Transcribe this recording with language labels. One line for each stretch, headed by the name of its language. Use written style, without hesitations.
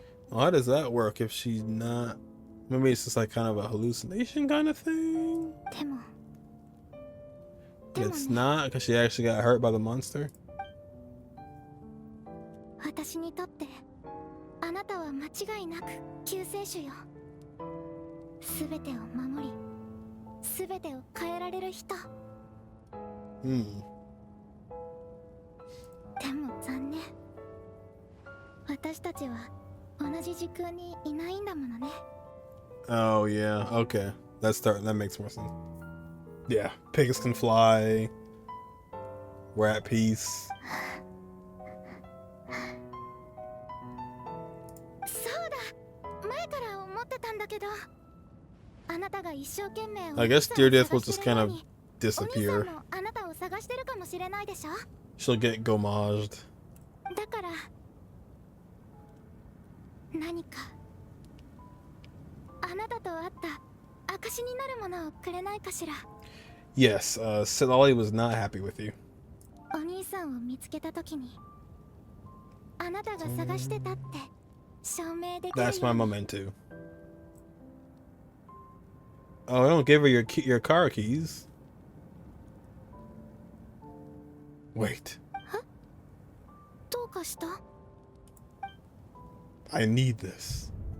English: Well, how does that work if she's not? Maybe it's just like kind of a hallucination kind of thing. But it's not because she actually got hurt by the monster.
Japanese: 私にとってあなたは間違いなく救世主よ。すべてを守り、すべてを変えられる人。 Hmm. でも残念。私たちは同じ時空にいないんだものね。
English: Oh yeah. Okay. That makes more sense. Yeah. Pigs can fly. We're at peace.
Japanese: そうだ。前から思ってたんだけど、あなたが一生懸命
English: I guess Dear Death will just kind of
Japanese: お兄
English: disappear.
Japanese: さんもあなたを探してるかもしれないでしょ。
English: She'll get gomaged.
Japanese: だから何かあなたと会った証になるものをくれないかしら。
English: Yes, Citlali was not happy with you.
Japanese: お兄さんを見つけたときにあなたが探してたって証明できるように。
English: That's my memento. Oh, don't give her your car keys. Wait.
Japanese: どうかした？
English: I need this.